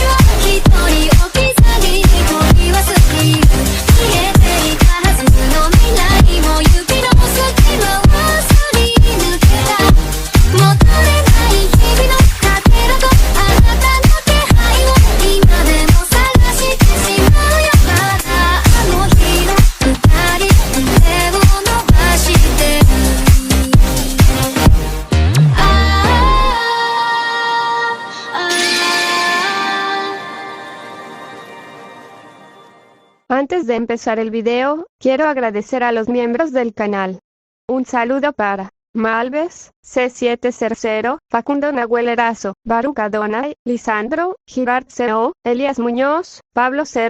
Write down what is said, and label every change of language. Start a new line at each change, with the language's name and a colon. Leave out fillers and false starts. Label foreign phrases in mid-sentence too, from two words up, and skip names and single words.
Japanese: は一人置き去りに取り忘れる消えていたはずの未来も指の隙間をすり抜けた戻れない日々のかけらとあなたの気配を今でも探してしまうよまだあの日の二人手を伸ばしてる
Spanish: Antes de empezar el video, quiero agradecer a los miembros del canal. Un saludo para Malves, C700, Facundo Nahuel Erazo, Baruch Adonai, Lisandro, Girard CO, Elías Muñoz, Pablo C.